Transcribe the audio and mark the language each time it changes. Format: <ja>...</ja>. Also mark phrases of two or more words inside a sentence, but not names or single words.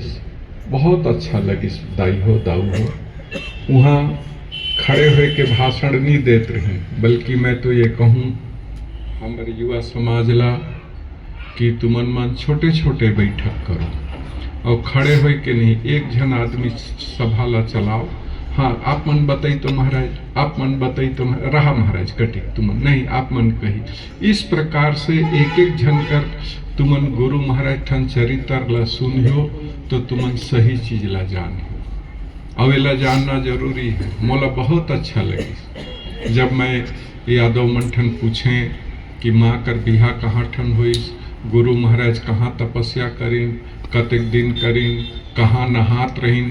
<hne>बहुत अच्छा लगी दाई हो दाऊ हो। वहाँ खड़े हुए के भाषण नहीं देते रहे, बल्कि मैं तो ये कहूँ हमारे युवा समाज ला कि तुमन मन छोटे छोटे बैठक करो और खड़े हुए के नहीं, एक जन आदमी सभा ला चलाओ। हाँ, आप मन बताई तो महाराज, आप मन बताई तो रहा महाराज कटी तुमन नहीं, आप मन कही। इस प्रकार से एक एक जन कर तुमन गुरु महाराज ठन चरित्र ला सुनियो तो तुमन सही चीज ला जानियो। अवेला जानना जरूरी है। मोला बहुत अच्छा लगी जब मैं यादव मन ठन पूछे कि माँ कर बिहा कहाँ ठन हुई, गुरु महाराज कहाँ तपस्या करीन, कतेक दिन करीन, कहाँ नहात रहीन।</hne>